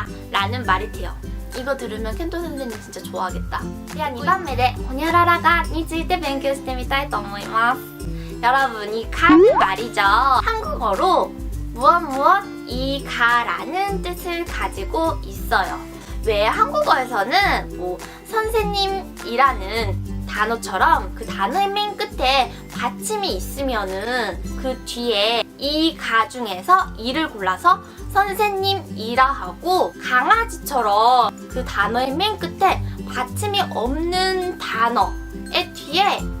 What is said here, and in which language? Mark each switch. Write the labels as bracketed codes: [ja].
[ko] 라는 말이 돼요. 이거 들으면 켄토 선생님 진짜 좋아하겠다. [ja] 2番目でホニャララがについて勉強してみたいと思います。 [ko] 여러분, 이 가는 말이죠. 한국어로 무엇 이 가라는 뜻을 가지고 있어요. 왜 한국어에서는 뭐 선생님이라는 단어처럼 그 단어의 맨 끝에 받침이 있으면은 그 뒤에 이 가 중에서 이를 골라서 선생님이라 하고, 강아지처럼 그 단어의 맨 끝에 받침이 없는 단어의 뒤에